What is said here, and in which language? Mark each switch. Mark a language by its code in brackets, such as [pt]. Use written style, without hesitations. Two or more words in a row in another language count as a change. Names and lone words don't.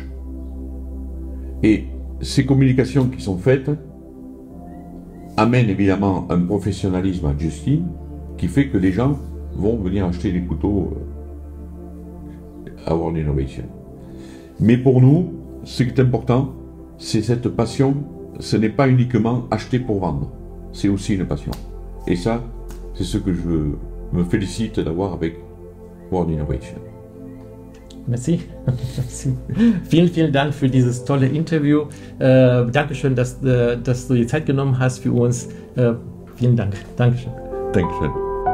[fr] Et ces communications qui sont faites amènent évidemment un professionnalisme à Justin, qui fait que les gens vont venir acheter des couteaux à World Innovation. Mais pour nous, ce qui est important, c'est cette passion, ce n'est pas uniquement acheter pour vendre, c'est aussi une passion. Et ça, c'est ce que je me félicite d'avoir avec World Innovation. Merci. [de] Vielen, vielen Dank für dieses tolle Interview. Dankeschön, dass du die Zeit genommen hast für uns. Vielen Dank. Dankeschön. Dankeschön.